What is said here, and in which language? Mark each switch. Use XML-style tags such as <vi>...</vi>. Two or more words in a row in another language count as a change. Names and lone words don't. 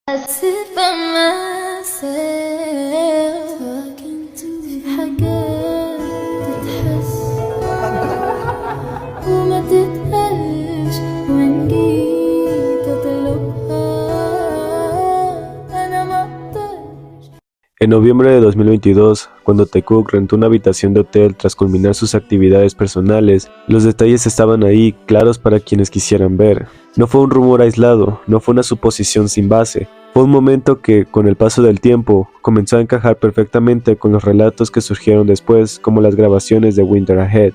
<en>sit by myself talking to</en> <ar>في حاجات تتحس وما تتقالش وإن جيت أطلبها أنا مقدرش.</ar> <es>En noviembre de 2022, cuando Taekook rentó una habitación de hotel tras culminar sus actividades personales, los detalles estaban ahí, claros para quienes quisieran ver. No fue un rumor aislado, no fue una suposición sin base. Fue un momento que, con el paso del tiempo, comenzó a encajar perfectamente con los relatos que surgieron después, como las grabaciones de Winter Ahead.</es>